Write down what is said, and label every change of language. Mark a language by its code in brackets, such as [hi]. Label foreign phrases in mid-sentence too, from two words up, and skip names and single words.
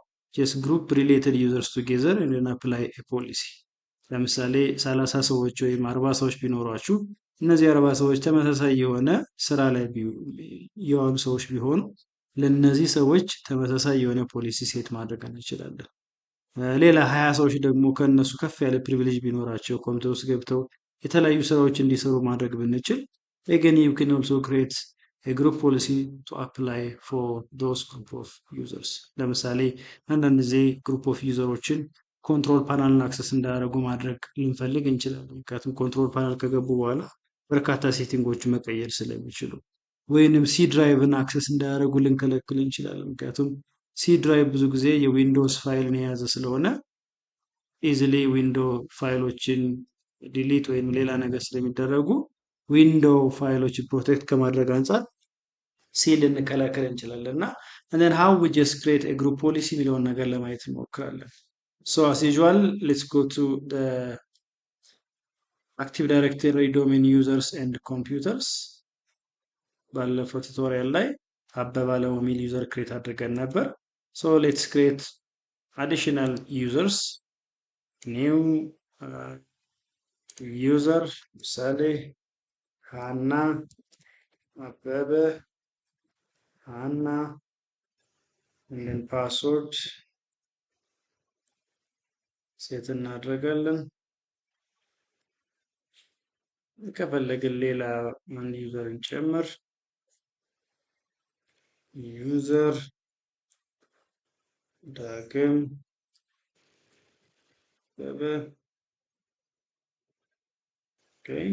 [en] just group related users together and apply a policy። [am] ለምሳሌ 30 ሰዎች ወይም 40 ሰዎች ቢኖሯችሁ እነዚህ 40 ሰዎች ተመሳሳይ የሆነ ስራ ላይ የዋሉ ሰዎች ቢሆኑ ለነዚህ ሰዎች ተመሳሳይ የሆነ [en] policy set [am] ማድረግ እንችላለን። ሌላ 20 ሰዎች ደግሞ ከነሱ ከፍ ያለ ፕሪቪሌጅ ቢኖራቸው ኮምፒውተር ውስጥ ገብተው የተለያዩ ስራዎች እንዲሰሩ ማድረግ ብንችል [en] again you can also create a group policy to apply for those group of users። [am] ለምሳሌ አንዳንድ ጊዜ [en] group of userochin control panelin [am] አክሰስ እንዳያደርጉ ማድረግ ልንፈልግ እንችላለን። ምክንያቱም ኮንትሮል ፓናል ከገቡ በኋላ በርካታ ሴቲንጎችን መቀየር ስለሚችሉ፣ ወይንም [en] C driven [am] አክሰስ እንዳያደርጉ ልንከለክል እንችላለን። ምክንያቱም [en] C drive [am] ብዙ ጊዜ የዊንዶውስ ፋይልን የያዘ ስለሆነ ኢዚሊ [en] window filochin [am] ዲሊት ወይም ሌላ ነገር ስለሚደረጉ [en] window filochin [am] ፕሮቴክት ከማድረግ አንጻር ሲ ልንከላከል እንችላለን እና [en] and then how we just create a group policy [am] የሚለውን ነገር ለማየት እንሞክራለን። [en] so as usual let's go to the active directory domain users and computers። [am] ባለፈው ቱቶሪያል ላይ አበበ አለሙ የሚል [en] user create [am] አድርገን ነበር። [en] so let's create additional users new [am] user ምሳሌ ሃና አበበ ሃና [en] and password [am] ሴት እናደርጋለን። ከፈለግን ሌላ አንድ ዩዘር እንጨምር። ዩዘር ዳግም አበበ ኦኬ